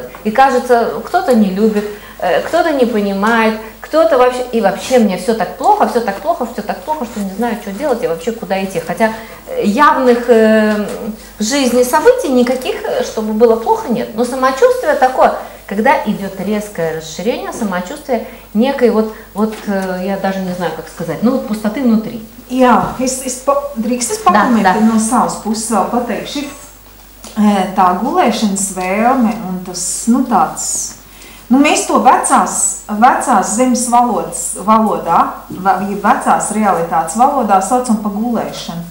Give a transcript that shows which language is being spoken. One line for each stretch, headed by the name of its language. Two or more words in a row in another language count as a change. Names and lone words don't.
Russian: И кажется, кто-то не любит, кто-то не понимает, кто-то вообще, и вообще мне все так плохо, что не знаю, что делать и вообще куда идти. Хотя явных в жизни событий никаких, чтобы было плохо, нет. Но самочувствие такое, когда идет резкое расширение, самочувствие некой я даже не знаю, как сказать, пустоты внутри.
Latvian: Jā, drīkst es pakomentēt no savas puses vēl pateikšu, tā gulēšanas vēlme un tas, tāds, mēs to vecās zemes valodā, vecās realitātes valodā saucam pa gulēšanu.